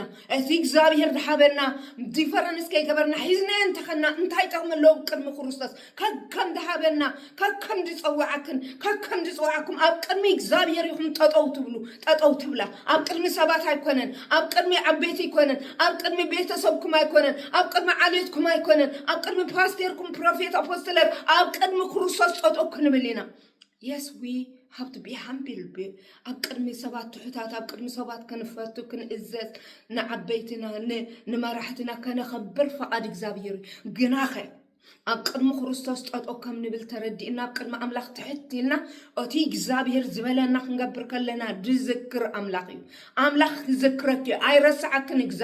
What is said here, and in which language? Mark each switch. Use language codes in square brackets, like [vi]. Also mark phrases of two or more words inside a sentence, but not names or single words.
[ti] እዚ እግዚአብሔር ድሓበና ዲፈረንስ ከይገበርና ሒዝና እንተኸና እንታይ ጠቕመለው ቅድሚ ክርስቶስ ከከም ድሓበና ከከም ድጽዋዕኩም ኣብ ቅድሚ እግዚአብሔር ይኹም ጠጠው ትብላ ኣብ ቅድሚ ሰባት ኣይኮነን ኣብ ቅድሚ ዓበይቲ ኣይኮነን ኣብ ቅድሚ ቤተሰብኩም ኣይኮነን ኣብ ቅድሚ ዓሌትኩም ኣይኮነን ኣብ ቅድሚ ፓስተርኩም [en] prophet apostler [ti] ኣብ ቅድሚ ክርስቶስ [en] Yes, we have to be humble. [ti] ኣብ ቅድሚ ሰባት ትሑታት ኣብ ቅድሚ ሰባት ክንፈቱ ክንእዘዝ ንዓበይትና ንመራሕትና ከነኸብር ፈቃድ እግዚአብሔር ግናኸ ኣብ ቅድሚ ክርስቶስ ጠጠው ከም ንብል ተረዲእና ኣብ ቅድሚ ኣምላኽ ትሕቲልና እቲ እግዚአብሔር ዝበለና ክንገብር ከለና ድዝክር ኣምላኽ እዩ ኣምላኽ ዝክረክ ኣይረሳዓክን